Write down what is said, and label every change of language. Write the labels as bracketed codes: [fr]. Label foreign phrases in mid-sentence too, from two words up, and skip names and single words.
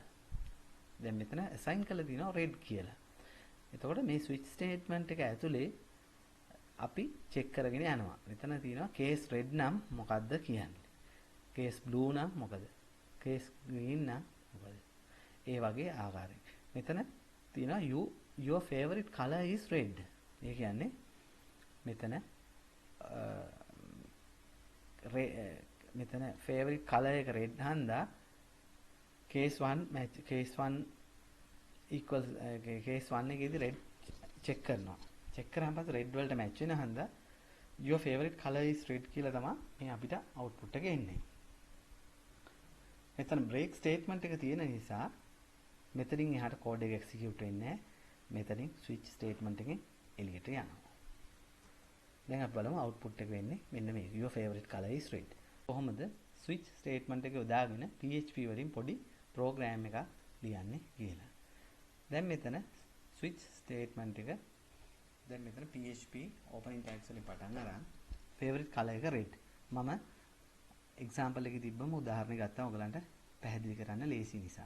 [si] දැන් මෙතන assign කරලා තියෙනවා red කියලා. එතකොට මේ [en] switch statement [si] එක ඇතුලේ අපි check කරගෙන යනවා. මෙතන තියෙනවා [en] case red [si] නම් මොකක්ද කියන්නේ. [en] case blue [si] නම් මොකද? [en] case green [si] නම් මොකද? ඒ වගේ ආකාරයෙන්. මෙතන තියෙනවා [en] your favorite color is red. [si] ඒ කියන්නේ මෙතන මෙතන [en] favorite color [si] එක red හන්දා [en] case 1 equals case 1 [si] එකේදී [en] red check [si] කරනවා. check කරාම පස්සේ red වලට match වෙන හන්දා [en] your favorite color is red [si] කියලා තමයි මේ අපිට output එක එන්නේ. මෙතන [en] break statement [si] එක තියෙන නිසා මෙතනින් එහාට code එක execute වෙන්නේ නැහැ. මෙතනින් [en] switch statement [si] එකෙන් එළියට යනවා. දැන් අපි බලමු output එක වෙන්නේ මෙන්න මේ [en] your favorite color is red. [si] කොහොමද [en] switch statement [si] එක යොදාගෙන PHP වලින් පොඩි program එකක් ලියන්නේ කියලා. දැන් මෙතන [en] switch statement [si] එක දැන් මෙතන [en] PHP opening tags [si] වලින් පටන් අරන් [en] favorite color [si] එක red. මම example එකේ තිබ්බම උදාහරණයක් ගත්තා ඔයගලන්ට පැහැදිලි කරන්න ලේසි නිසා.